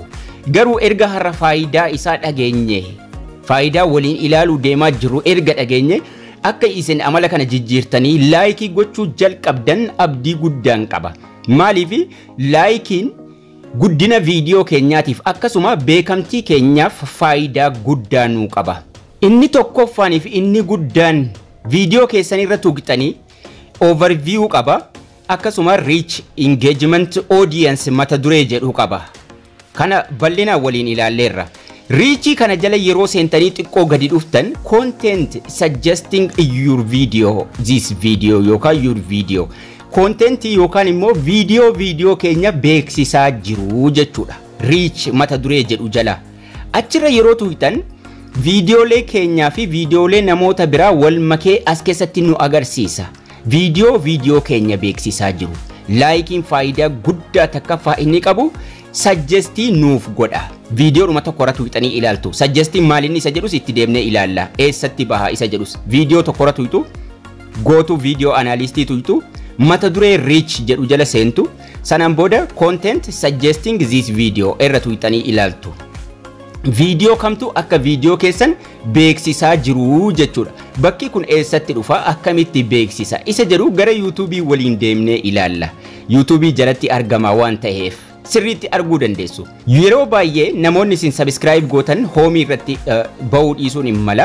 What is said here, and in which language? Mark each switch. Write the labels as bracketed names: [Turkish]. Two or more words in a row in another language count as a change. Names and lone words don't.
[Oromo] Garuu erga har'a faayidaa isaa dhageenye faayidaa waliin ilaaluu deemaa jiru erga dhageenye akka isin amala kana jijjiirtanii like gochuu jalqabdan abdii guddaan qaba. Maaliif likein guddina video keenyaatiif akkasuma beekamtii keenyaaf faayidaa guddaa nuu qaba. Inni tokkoffaaniif inni guddaan video keessan irra tuqxanii overview qaba. Akkasuma [English] reach engagement audience [Oromo] mata duree jedhu qaba. Kana bal'ina waliin ilaalleerra. Reach kana jala yeroo seentanii xiqqoo gadi dhuftan [English] content suggesting your video, this video [Oromo] yookaan [English] your video. [Oromo] Content yookaan immoo video keenya beeksisaa jiru jechuudha. Reach mata duree jedhu jala. Achirra yeroo tuqxan videolee keenyaa fi videolee namoota biraa wal makee as keessatti nu agarsiisa. Video keenya beeksisaa jiru. Likein faayidaa guddaa takka inni qabu. Suggestii nuuf godha. Video dhuma tokko irratti tuqxanii ilaaltu. Suggestii maalinni isa jedhus itti deemnee ilaalla. Eessatti baha isa jedhus. Video tokko irratti tuqxu. [English] Go to video analyst [Oromo] tuqxu. Mata duree reach jedhu jala seentu. Sanaan booda [English] content suggesting this video [Oromo] irra tuqxanii ilaaltu. Video kamtu akka video keessan beeksisaa jiru jechuudha. Bakki kun eessatti dhufa akkamitti beeksisa isa jedhu gara YouTube waliin deemnee ilaalla. YouTube jalatti argama waan ta'eef sirriitti arguu dandeessu. Yeroo baay'ee namoonni isin subscribe gootan home irratti bahuu dhiisuun hin mala.